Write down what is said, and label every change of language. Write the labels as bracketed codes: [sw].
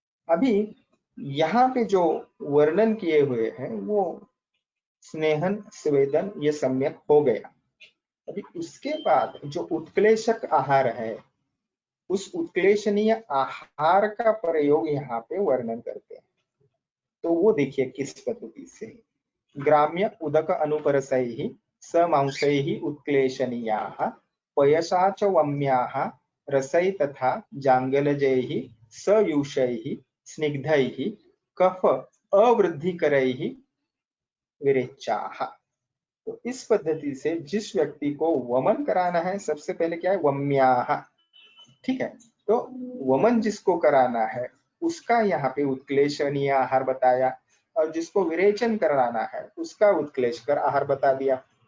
[hi] अभी यहाँ पे जो वर्णन किए हुए हैं वो स्नेहन स्वेदन ये सम्यक हो गया। अभी उसके बाद जो उत्क्लेशक आहार है, उस उत्क्लेशनीय आहार का प्रयोग यहाँ पे वर्णन करते हैं। तो वो देखिए किस पद्धति से, [sa] ग्राम्य उदक अनुपरसैः समांसैः उत्क्लेशनीयाः पयसा च वम्याः रसै तथा जांगलजैः सयूषैः स्निग्धैः कफ अवृद्धिकरैः विरेचाः। [hi] तो इस पद्धति से जिस व्यक्ति को वमन कराना है, सबसे पहले क्या है, वम्याः। ठीक है, तो वमन जिसको कराना है उसका यहाँ पे उत्क्लेशनीय आहार बताया, और जिसको विरेचन कराना है उसका उत्क्लेशकर आहार बता दिया।